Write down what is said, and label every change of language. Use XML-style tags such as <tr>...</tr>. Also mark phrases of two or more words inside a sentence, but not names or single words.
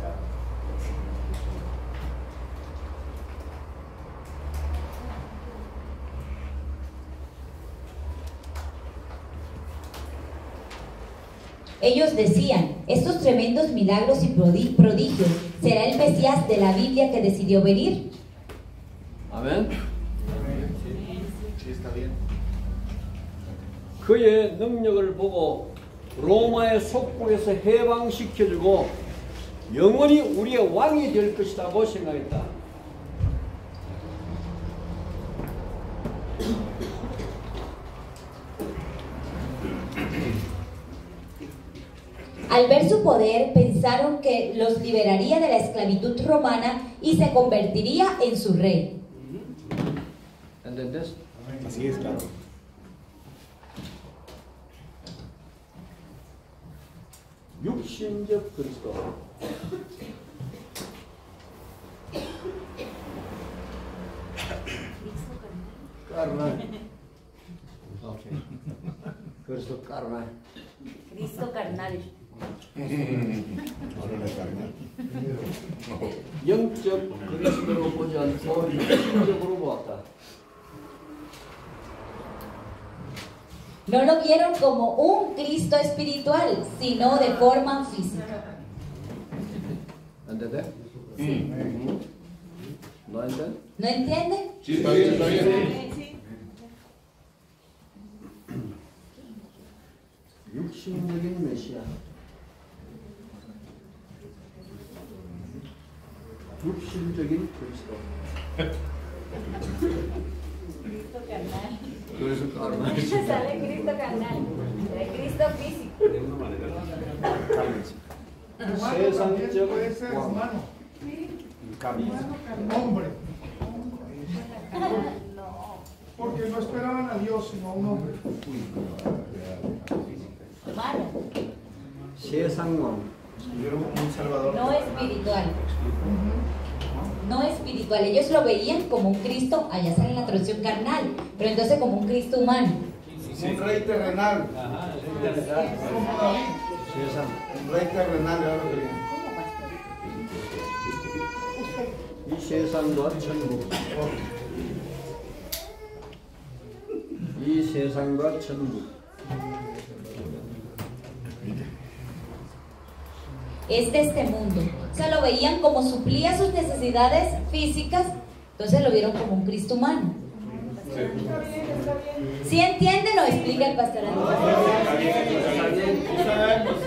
<es>Ellos decían, estos tremendos milagros y prodigios, ¿será el Mesías de la Biblia que decidió venir?</es> <ko>아멘.</ko> <es>Sí, está bien.</es> <ko>그의 능력을 보고 로마의 속국에서 해방시켜주고 영원히 우리의 왕이 될 것이라고 생각했다.</ko> <es>Al ver su poder, pensaron que los liberaría de la esclavitud romana y se convertiría en su rey. ¿Entendés? Así es, claro.</es> <ko>육신적 그리스도. 까르날. 오케이. 그리스도 까르날.</ko> <es>Cristo carnal.</es> <ko>영적 그리스도로 보지 않고 육신적으로 보았다.</ko> <es>No lo vieron como un Cristo espiritual, sino de forma física. ¿Entendés? ¿No entiendes? ¿No entienden? Sí, está bien, está bien.</es> <ko>육신적인 메시아. 육신적인 그리스도.</ko> <es>Cristo carnal.</es> <ko>그래서 까르날.</ko> <es>Sale Cristo carnal, de Cristo físico.</es> <ko>세상적</ko> <es>puede ser</es> <ko>왕.</ko> <es>humano, Cambio. hombre. Porque no esperaban a Dios, sino a un hombre. Humano,</es> <ko>세상 왕.</ko> <es>Tuvieron un salvador. no espiritual. No espiritual. Ellos lo veían como un Cristo, allá sale en la traducción carnal, pero entonces como un Cristo humano. Un rey terrenal. Un rey terrenal, era lo que querían.</es> <ko>이 세상과 천국. 이 세상과 천국.</ko> <es>Es de este mundo. O sea, lo veían como suplía sus necesidades físicas, entonces lo vieron como un Cristo humano. ¿Sí entienden o explica el pastor Andrés?</es>